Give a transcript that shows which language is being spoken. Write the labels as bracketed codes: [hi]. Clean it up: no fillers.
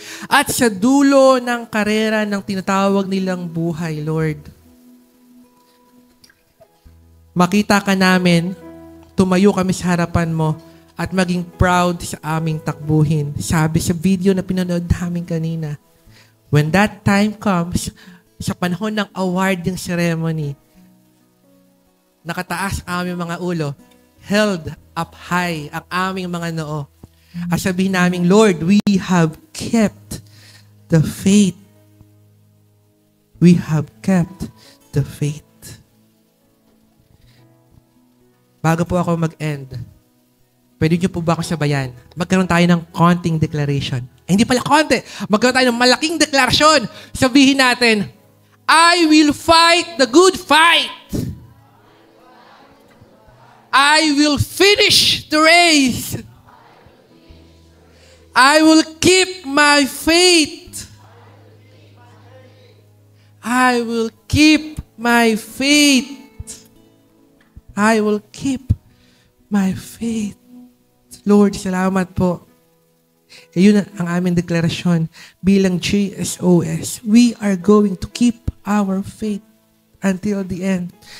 [tl] At sa dulo ng karera ng tinatawag nilang buhay, Lord, makita ka namin, tumayo kami sa harapan mo, at maging proud sa aming takbuhin. Sabi sa video na pinanood namin kanina, [en] when that time comes, [tl] sa panahon ng awarding ceremony, nakataas ang aming mga ulo, [en] held up high [tl] ang aming mga noo. At sabihin namin, [en] Lord, we have kept the faith. We have kept the faith. [tl] Bago po ako mag-end, pwede niyo po ba ako sabayan? Magkaroon tayo ng konting declaration. Hindi pala konti. Magkaroon tayo ng malaking deklarasyon. Sabihin natin, [en] I will fight the good fight. I will finish the race. I will keep my faith. I will keep my faith. I will keep my faith. Lord, [tl] salamat po. Yun ang aming deklarasyon bilang JSOS. [en] We are going to keep our faith until the end.